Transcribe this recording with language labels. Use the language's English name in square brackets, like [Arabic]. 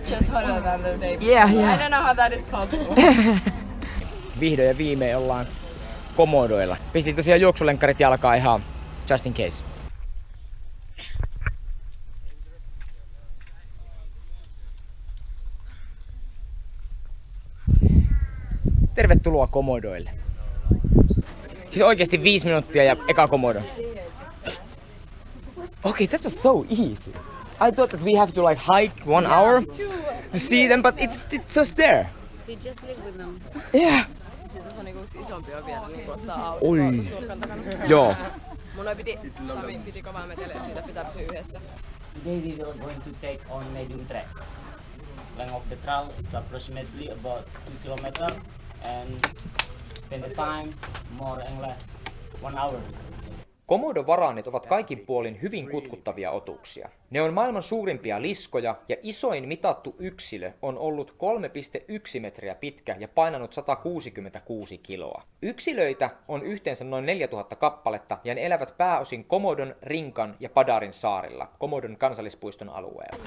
[English] Just hotter than the day. Yeah, I yeah. don't know how that is possible. [Finnish] Vihdoin ja viimein ollaan Komodoilla. Pistin tosiaan juoksulenkkarit jalkaan ihan [English] just in case. [Finnish] Tervetuloa Komodoille. Siis oikeesti 5 minuuttia ja eka Komodo. [English] Okay, that was so easy. I thought that we have to like hike 1 hour to see them, but it's just there. We just live with them. Yeah. [Finnish] Se on niinku isompia vielä niinku ottaa Oi. Turkan takana. Joo. Mun piti kovaa meteliä, siitä pitää pysyä yhdessä. [English] Today we are going to take on medium track. Length of the trail is approximately about 2 kilometers and spend the time more and less 1 hour. [Finnish] Komodovaraanit ovat kaikin puolin hyvin kutkuttavia otuksia. Ne on maailman suurimpia liskoja ja isoin mitattu yksilö on ollut 3,1 metriä pitkä ja painanut 166 kiloa. Yksilöitä on yhteensä noin 4000 kappaletta ja ne elävät pääosin Komodon, Rinkan ja Padarin saarilla, Komodon kansallispuiston alueella.